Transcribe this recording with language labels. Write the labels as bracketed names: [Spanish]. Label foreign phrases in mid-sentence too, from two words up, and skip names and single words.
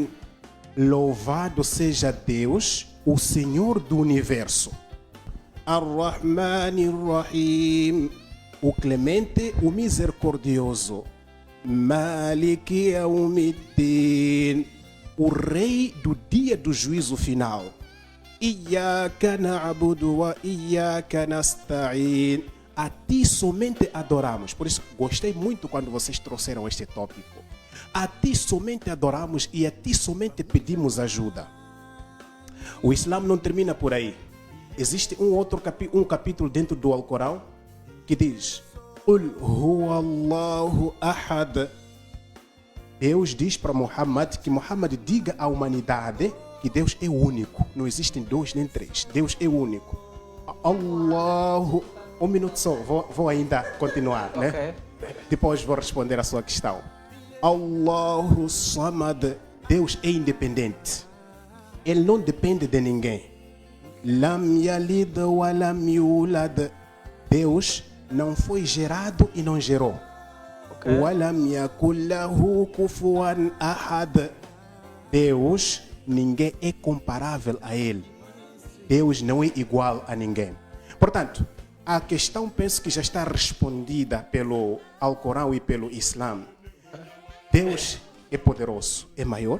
[Portuguese] Louvado seja Deus, o Senhor do Universo. [Arabic] Ar-Rahmanir Rahim. [Portuguese] O clemente, o misericordioso. [Arabic] Maliki Yawmiddin. [Portuguese] O rei do dia do juízo final. [Arabic] Iyyaka na'budu wa iyyaka nasta'in. [Portuguese] A ti somente adoramos. Por isso, gostei muito quando vocês trouxeram este tópico. A ti somente adoramos e a ti somente pedimos ajuda. O Islã não termina por aí. Existe um capítulo dentro do Alcorão que diz: [Arabic] Qul huwa Allahu ahad. [Portuguese] Deus diz para Muhammad que Muhammad diga à humanidade que Deus é único. Não existem dois nem três. Deus é único. Allahu. Um minuto só, vou ainda continuar, né? Okay. Depois vou responder a sua questão. [Arabic] Allahu Samad. [Portuguese] Deus é independente. [Arabic] Ele não depende de ninguém. Lam yalid wa lam yulad. [Portuguese] Deus não foi gerado e não gerou. [Arabic] Wa lam yakul lahu kufuwan ahad. [Portuguese] Deus, ninguém é comparável a ele. Deus não é igual a ninguém. Portanto, a questão penso que já está respondida pelo Alcorão e pelo Islã. Deus é poderoso, é maior.